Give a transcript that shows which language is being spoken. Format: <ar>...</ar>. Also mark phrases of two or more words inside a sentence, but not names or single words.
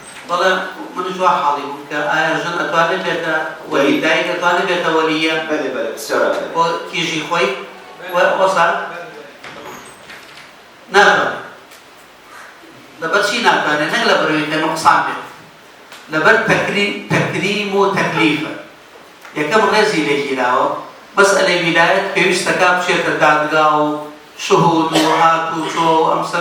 <ckb>بەڵێ منش وا حاڵی بووم کە ئایا ژن ئەتوانێت بێتە وەلی دایک ئەتوانێت بێتە وەلیە</ckb> <fa>بله بله بسیار عالی.</fa> <ckb>بۆ کیژی خۆی وەسان ناتوانێت لەبەر چی ناتوانێت نەک لە بەرەوەی کە نوقسان بێت لەبەر تەکریم و تەکلیفە یەکەم ڕێزی لێگیراوە مەسئلەی ویلایەت پێویستەکە بچێتە دادگا و شهود و هات و چۆ و ئەمسەر</ckb>